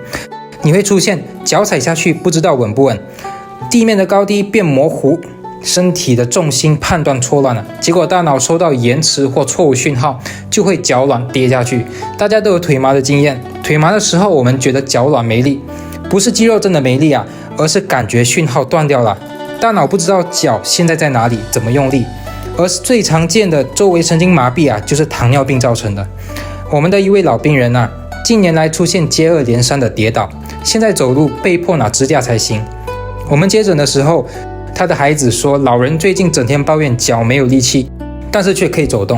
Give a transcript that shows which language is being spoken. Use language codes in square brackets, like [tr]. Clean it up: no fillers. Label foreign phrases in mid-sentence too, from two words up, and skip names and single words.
[zh] 你會出現腳踩下去不知道穩不穩，地面的高低變模糊，身體的重心判斷錯亂了，結果大腦收到延遲或錯誤訊號，就會腳軟跌下去。大家都有腿麻的經驗，腿麻的時候我們覺得腳軟沒力，不是肌肉真的沒力而是感覺訊號斷掉了，大腦不知道腳現在在哪裡，怎麼用力。而最常見的周围神經麻痹就是糖尿病造成的。我們的一位老病人近年來出現接二連三的跌倒，現在走路被迫拿支架才行。我們接診的時候，他的孩子說，老人最近整天抱怨腳沒有力氣，但是卻可以走動。